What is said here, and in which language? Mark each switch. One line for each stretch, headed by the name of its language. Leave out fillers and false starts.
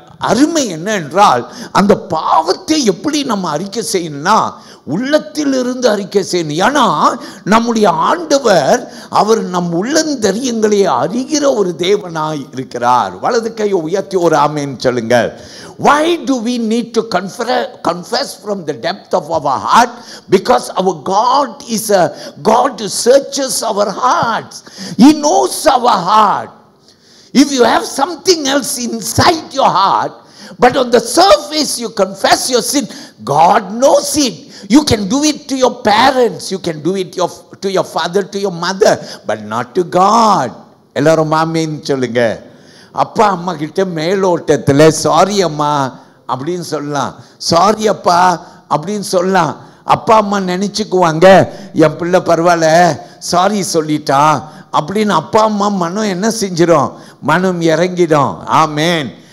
Tamil: அருமை என்ன என்றால், அந்த பாவத்தை எப்படி நம்ம அறிக்கை செய்யணும்னா உள்ளத்திலிருந்து அறிக்கை செய்யணும். ஏன்னா நம்முடைய ஆண்டவர் அவர் நம் உள்ளந்தரியங்களை அறிகிற ஒரு தேவனாய் இருக்கிறார். வலது கையை உயர்த்தி ஒரு ஆமென் சொல்லுங்கள்.
English: Why do we need to confess from the depth of our heart? Because our God is a God who searches our hearts. He knows our heart. If you have something else inside your heart, but on the surface you confess your sin, God knows it. You can do it to your parents, you can do it to your father, to your mother, but not to God.
Tamil: எல்லாரும் ஆமென் சொல்லுங்க. அப்பா அம்மா கிட்ட மேலோட்டத்தில் sorry அம்மா அப்படின்னு சொல்லலாம், sorry அப்பா அப்படின்னு சொல்லலாம். அப்பா அம்மா நினச்சிக்குவாங்க என் பிள்ளை பரவாயில்ல சாரி சொல்லிட்டான் அப்படின்னு. அப்பா அம்மா மனம் என்ன செஞ்சிடும்? மனம் இறங்கிடும். ஆமென்.